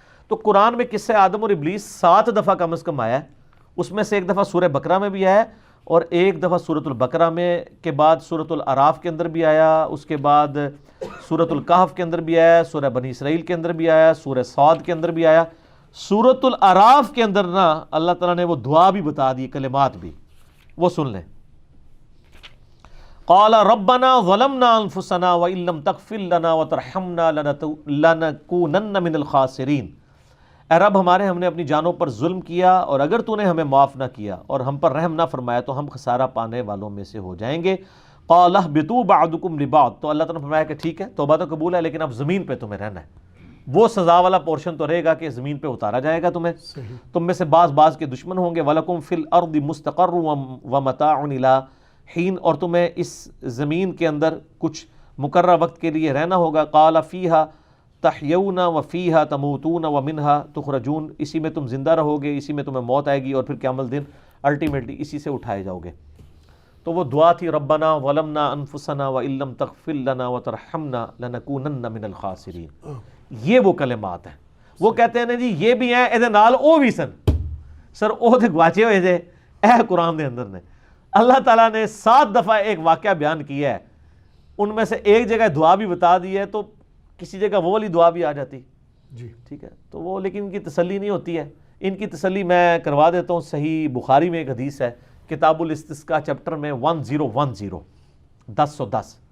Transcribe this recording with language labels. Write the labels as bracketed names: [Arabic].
[Urdu] تو قرآن میں قصہ آدم اور ابلیس 7 دفعہ کم از کم آیا ہے, اس میں سے ایک دفعہ سورہ بقرہ میں بھی آیا اور ایک دفعہ سورۃ البقرہ میں کے بعد سورۃ الاعراف کے اندر بھی آیا, اس کے بعد سورۃ الکہف کے اندر بھی آیا, سورہ بنی اسرائیل کے اندر بھی آیا, سورہ صاد کے اندر بھی آیا. سورۃ الاعراف کے اندر نا اللہ تعالیٰ نے وہ دعا بھی بتا دی, کلمات بھی, وہ سن لیں. [Arabic] قال ربنا ظلمنا انفسنا وان لم تغفر لنا وترحمنا لنكونن من الخاسرین. [Urdu] اے رب ہمارے, ہم نے اپنی جانوں پر ظلم کیا اور اگر تو نے ہمیں معاف نہ کیا اور ہم پر رحم نہ فرمایا تو ہم خسارہ پانے والوں میں سے ہو جائیں گے. [Arabic] قال اهبطوا بعضكم لبعض. [Urdu] تو اللہ تعالیٰ نے فرمایا کہ ٹھیک ہے توبہ تو قبول ہے لیکن اب زمین پہ تمہیں رہنا ہے, وہ سزا والا پورشن تو رہے گا کہ زمین پہ اتارا جائے گا تمہیں. تم میں سے بعض کے دشمن ہوں گے. [Arabic] وَلَكُمْ فِي الْأَرْضِ مُسْتَقَرٌّ وَمَتَاعٌ إِلَىٰ حِينٍ. [Urdu] اور تمہیں اس زمین کے اندر کچھ مقررہ وقت کے لیے رہنا ہوگا. [Arabic] قَالَ فِيهَا تحیون وفیہا تموتون ومنہا تخرجون. [Urdu] اسی میں تم زندہ رہو گے, اسی میں تمہیں موت آئے گی اور پھر قیامت دن الٹیمیٹلی اسی سے اٹھائے جاؤ گے. تو وہ دعا تھی [Arabic] ربنا ظلمنا انفسنا وان لم تغفر لنا وترحمنا لنکونن من الخاسرین. [Urdu] یہ وہ کلمات ہیں. وہ کہتے ہیں جی یہ بھی ہیں [Punjabi] ایدے نال او بھی سن. سر او تے گواچے ہوئے تھے اے قرآن دے اندر نے. [Urdu] اللہ تعالیٰ نے 7 دفعہ ایک واقعہ بیان کیا ہے, ان میں سے ایک جگہ دعا بھی بتا دی ہے, تو کسی جگہ وہ والی دعا بھی آ جاتی جی ٹھیک ہے. تو وہ لیکن ان کی تسلی نہیں ہوتی ہے. ان کی تسلی میں کروا دیتا ہوں. صحیح بخاری میں ایک حدیث ہے, کتاب الاستسقاء چیپٹر میں 1010 1010.